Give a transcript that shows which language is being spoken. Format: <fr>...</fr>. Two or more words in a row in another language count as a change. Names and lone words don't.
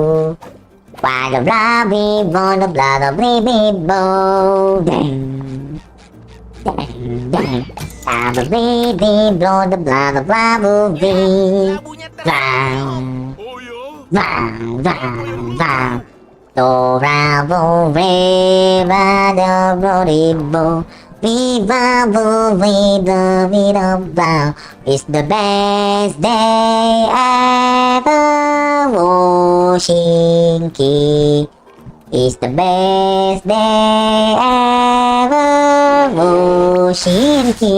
<en>Blah blah blah blah blah blah. Dang dang dang. Blah blah blah blah blah blah. Labunya Bang, Oh yo. bang, bang, bang. Do ra bo re ba do bo di bo. Viva bo vida vida blah. It's the best day ever, Woshinki. It's the best day ever, Woshinki.</en>